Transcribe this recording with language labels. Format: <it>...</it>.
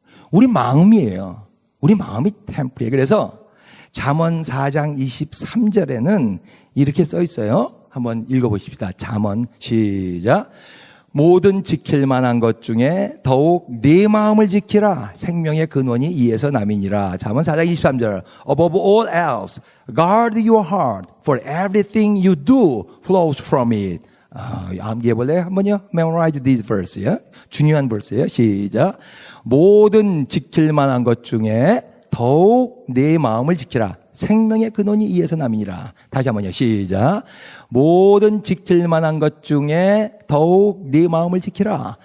<ko>우리 마음이에요. 우리 마음이 템플이에요. 그래서 잠언 4장 23절에는 이렇게 써 있어요. 한번 읽어보십시다. 잠언 시작. 모든 지킬 만한 것 중에 더욱 네 마음을 지키라. 생명의 근원이 이에서 남이니라. 잠언 4장 23절.</ko> <en>Above all else, guard your heart, for everything you do flows from it.</en> <ko>암기해볼래요? 한번요.</ko> <en>Memorize this verse</en> <ko>요. 중요한 verse예요. 시작. 모든 지킬 만한 것 중에 더욱 내 마음을 지키라. 생명의 근원이 이에서 남이니라. 다시 한번요. 시작. 모든 지킬 만한 것 중에 더욱 네 마음을 지키라.</ko>